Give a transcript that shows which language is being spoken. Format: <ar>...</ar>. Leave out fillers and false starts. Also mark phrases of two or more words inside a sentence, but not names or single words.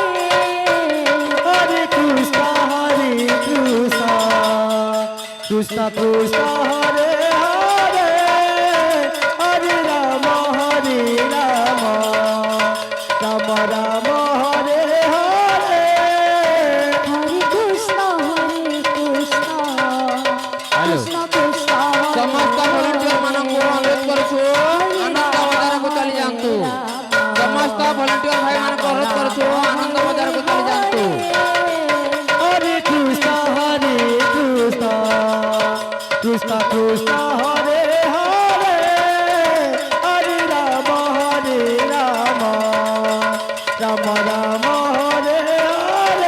<bn>হরে কৃষ্ণ কৃষ্ণ কৃষ্ণ হরে হরে হরে রাম রাম হরে হরে হরে কৃষ্ণ কৃষ্ণ হ্যালো। কৃষ্ণ</bn> <or>ସମସ୍ତ ଭଲେଣ୍ଟିୟର ମାନଙ୍କୁ ଅନୁରୋଧ କରୁଛୁ ଆନନ୍ଦ ବଜାରକୁ ଚାଲି ଯାଆନ୍ତୁ। ସମସ୍ତ ଭଲେଣ୍ଟିୟର ଭାଇ ମାନଙ୍କୁ ଅନୁରୋଧ କରୁଛୁ ଆନନ୍ଦ ବଜାରକୁ ଚାଲି ଯାଆନ୍ତୁ।</or> <bn>হরে কৃষ্ণ কৃষ্ণ হরে হরে হরে রাম রাম হরে হরে</bn>